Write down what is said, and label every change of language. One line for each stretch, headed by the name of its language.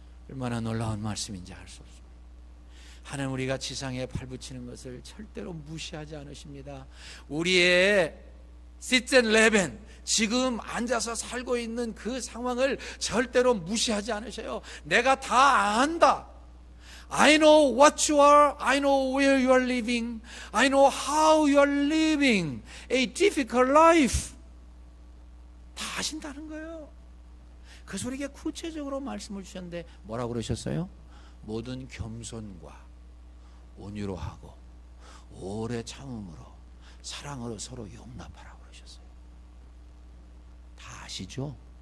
Korean: 얼마나 놀라운 말씀인지 알 수 없습니다. 하나님, 우리가 지상에 발붙이는 것을 절대로 무시하지 않으십니다. 우리의 시즌 레벤, 지금 앉아서 살고 있는 그 상황을 절대로 무시하지 않으셔요. 내가 다 안다.
English: I know what you are. I know where you are living. I know how you are living a difficult life.
Korean: 다 아신다는 거예요. 그래서 우리에게 구체적으로 말씀을 주셨는데 뭐라고 그러셨어요? 모든 겸손과 온유로 하고 오래 참음으로 사랑으로 서로 용납하라고 그러셨어요. 다 아시죠?